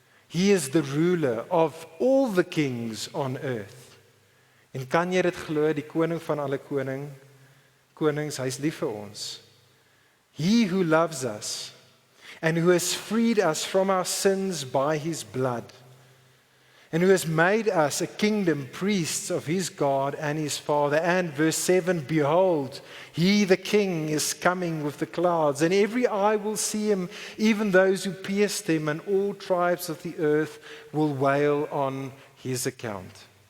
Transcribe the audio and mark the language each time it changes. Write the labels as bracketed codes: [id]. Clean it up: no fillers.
[en] He is the ruler of all the kings on earth. [af] En kan jy dit glo, die koning van alle konings, hy is lief vir ons. [en] He who loves us and who has freed us from our sins by his blood, and who has made us a kingdom, priests of his God and his Father. And verse 7, behold, he the king is coming with the clouds, and every eye will see him, even those who pierced him, and all tribes of the earth will wail on his account.